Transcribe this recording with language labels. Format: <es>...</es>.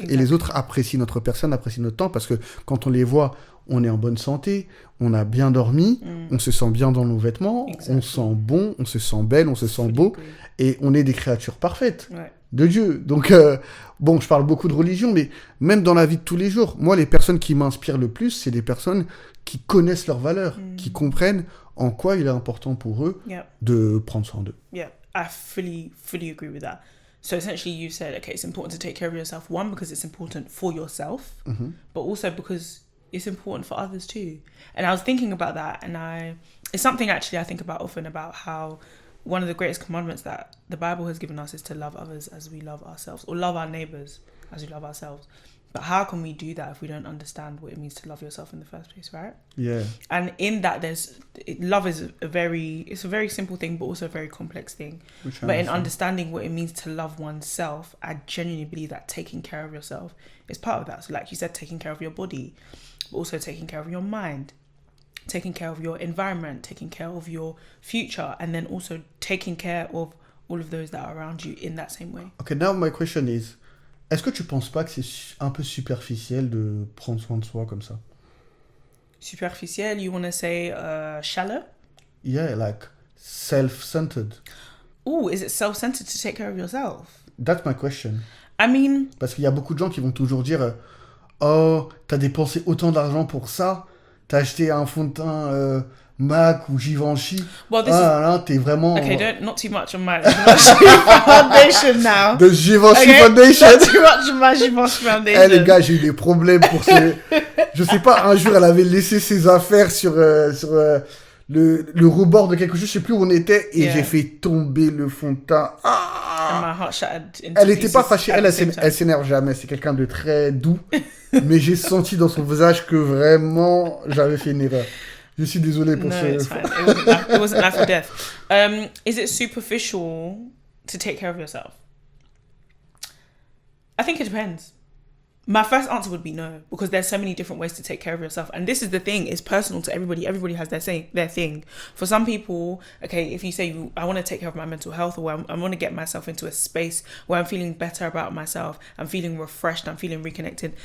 <fr>Exactement. Et les autres apprécient notre personne, apprécient notre temps, parce que quand on les voit, on est en bonne santé, on a bien dormi, on se sent bien dans nos vêtements, on se sent bon, on se sent belle, on se sent beau, et on est des créatures parfaites de Dieu. Donc, bon, je parle beaucoup de religion, mais même dans la vie de tous les jours, moi, les personnes qui m'inspirent le plus, c'est des personnes qui connaissent leurs valeurs, qui comprennent en quoi il est important pour eux de prendre soin d'eux.</fr> <en>Yeah, I fully agree with that. So essentially you said, okay, it's important to take care of yourself. One, because it's important for yourself, but also because it's important for others too. And I was thinking about that, and it's something actually I think about often, about how one of the greatest commandments that the Bible has given us is to love others as we love ourselves, or love our neighbours as we love ourselves. But how can we do that if we don't understand what it means to love yourself in the first place, right? Yeah. And in that, love is a very simple thing, but also a very complex thing. But in understanding what it means to love oneself, I genuinely believe that taking care of yourself is part of that. So like you said, taking care of your body, but also taking care of your mind, taking care of your environment, taking care of your future, and then also taking care of all of those that are around you in that same way. Okay, now my question is,</en> <fr>est-ce que tu penses pas que c'est un peu superficiel de prendre soin de soi comme ça?</fr> <en>Superficiel, you want to say shallow? Yeah, like self-centered. Ooh, is it self-centered to take care of yourself? That's my question. I mean...</en> <fr>Parce qu'il y a beaucoup de gens qui vont toujours dire oh, t'as dépensé autant d'argent pour ça, t'as acheté un fond de teint MAC ou Givenchy.</fr> <en>Well, this</en> <fr>là, t'es vraiment...</fr> <en>Okay, not too much on my Givenchy foundation now. The Givenchy Foundation. Not too much on my Givenchy foundation.</en> <fr>Les gars, j'ai eu des problèmes pour ce... Je sais pas, un jour, elle avait laissé ses affaires sur le rebord de quelque chose, je sais plus où on était, et j'ai fait tomber le fond de teint.</fr> <en>And my heart shattered into</en> <fr>elle était pas fâchée, elle</fr> <en>pieces.</en> <fr>s'énerve jamais, c'est quelqu'un de très doux, mais j'ai senti dans son visage que vraiment, j'avais fait une erreur. Je suis désolé pour ce...</fr> <en>No, it's fine. It wasn't life or death. Is it superficial to take care of yourself? I think it depends. My first answer would be no, because there's so many different ways to take care of yourself. And this is the thing, it's personal to everybody. Everybody has their thing. For some people, okay, if you say, I want to take care of my mental health, or I want to get myself into a space where I'm feeling better about myself, I'm feeling refreshed, I'm feeling reconnected.</en>